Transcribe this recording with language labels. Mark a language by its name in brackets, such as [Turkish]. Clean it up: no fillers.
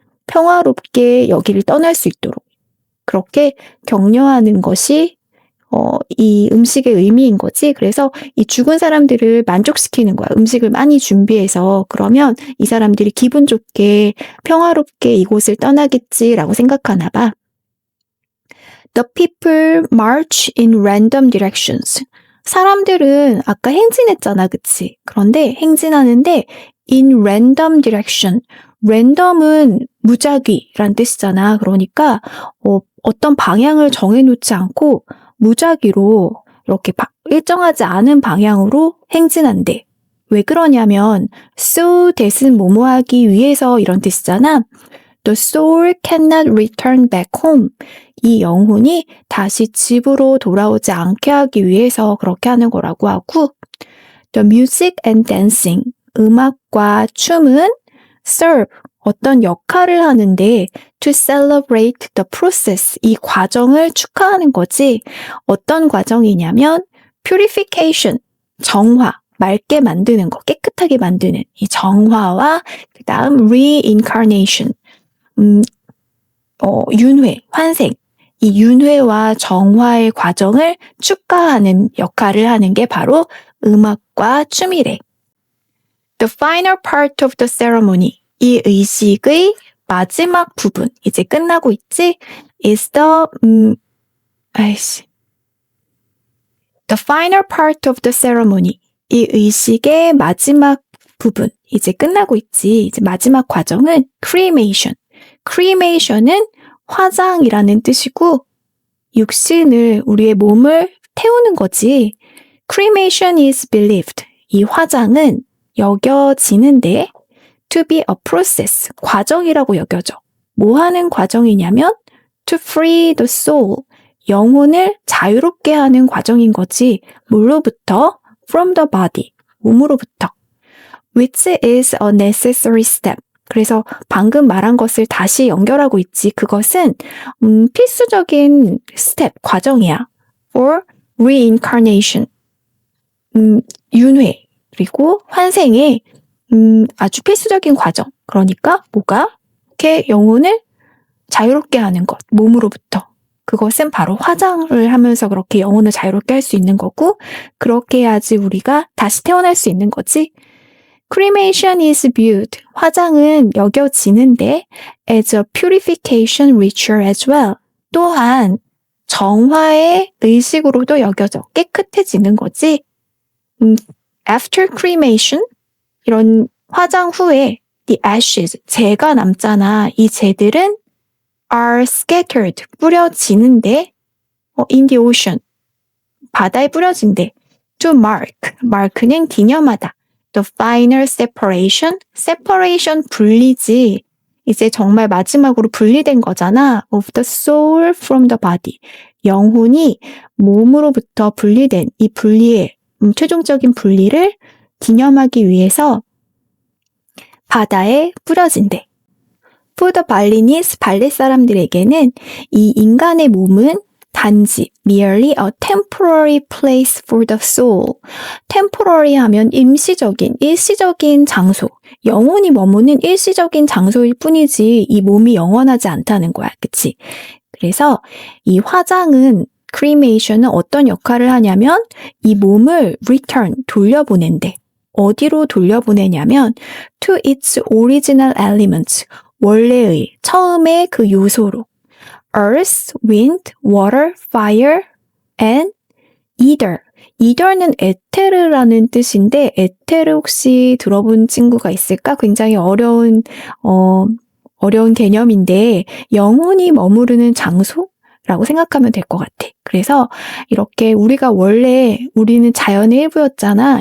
[Korean] 평화롭게 여기를 떠날 수 있도록. 그렇게 격려하는 것이 이 음식의 의미인 거지. 그래서 이 죽은 사람들을 만족시키는 거야. 음식을 많이 준비해서 그러면 이 사람들이 기분 좋게 평화롭게 이곳을 떠나겠지라고 생각하나 봐. [English] The people march in random directions. [Korean] 사람들은 아까 행진했잖아, 그치? 그런데 행진하는데 [English] in random direction. [Korean] random은 무작위란 뜻이잖아. 그러니까 어떤 방향을 정해놓지 않고 무작위로 이렇게 일정하지 않은 방향으로 행진한대. 왜 그러냐면 so that은 뭐뭐 하기 위해서 이런 뜻이잖아. [English] The soul cannot return back home. [Korean] 이 영혼이 다시 집으로 돌아오지 않게 하기 위해서 그렇게 하는 거라고 하고 [English] The music and dancing. [Korean] 음악과 춤은 serve. 어떤 역할을 하는데 [English] to celebrate the process. [Korean] 이 과정을 축하하는 거지. 어떤 과정이냐면 purification. 정화. 맑게 만드는 거. 깨끗하게 만드는 이 정화와 그 다음 reincarnation. 윤회, 환생. 이 윤회와 정화의 과정을 축하하는 역할을 하는 게 바로 음악과 춤이래. [English] The final part of the ceremony. [Korean] 이 의식의 마지막 부분, 이제 끝나고 있지? [English] is the final part of the ceremony. [Korean] 이 의식의 마지막 부분, 이제 끝나고 있지? 이제 마지막 과정은 cremation. cremation은 화장이라는 뜻이고 육신을, 우리의 몸을 태우는 거지. [English] cremation is believed. [Korean] 이 화장은 여겨지는데 [English] to be a process, [Korean] 과정이라고 여겨져. 뭐 하는 과정이냐면 [English] to free the soul, [Korean] 영혼을 자유롭게 하는 과정인 거지. 뭘로부터? [English] from the body, [Korean] 몸으로부터. [English] which is a necessary step. [Korean] 그래서 방금 말한 것을 다시 연결하고 있지. 그것은 필수적인 스텝, 과정이야. for reincarnation, 윤회, 그리고 환생의 아주 필수적인 과정. 그러니까 뭐가? 이렇게 영혼을 자유롭게 하는 것, 몸으로부터. 그것은 바로 화장을 하면서 그렇게 영혼을 자유롭게 할 수 있는 거고 그렇게 해야지 우리가 다시 태어날 수 있는 거지. [English] Cremation is viewed. [Korean] 화장은 여겨지는데 [English] as a purification ritual as well. [Korean] 또한 정화의 의식으로도 여겨져. 깨끗해지는 거지. [English] After cremation, [Korean] 이런 화장 후에 [English] the ashes, [Korean] 재가 남잖아. 이 재들은 [English] are scattered, [Korean] 뿌려지는데 [English] in the ocean, [Korean] 바다에 뿌려진대. [English] to mark, mark는 [Korean] 기념하다. [English] the final separation, separation [Korean] 분리지. 이제 정말 마지막으로 분리된 거잖아. [English] of the soul from the body. [Korean] 영혼이 몸으로부터 분리된 이 분리의 최종적인 분리를 기념하기 위해서 바다에 뿌려진대. [English] For the Balinese, [Korean] 발리 사람들에게는 이 인간의 몸은 단지 [English] merely a temporary place for the soul. [Korean] temporary 하면 임시적인, 일시적인 장소. 영혼이 머무는 일시적인 장소일 뿐이지 이 몸이 영원하지 않다는 거야. 그치? 그래서 이 화장은 cremation은 어떤 역할을 하냐면 이 몸을 return, 돌려보낸대. 어디로 돌려보내냐면 [English] to its original elements, [Korean] 원래의, 처음의 그 요소로 [English] earth, wind, water, fire, and ether. [Korean] ether는 에테르라는 뜻인데 에테르 혹시 들어본 친구가 있을까? 굉장히 어려운 개념인데 영혼이 머무르는 장소라고 생각하면 될 것 같아. 그래서 이렇게 우리는 자연의 일부였잖아.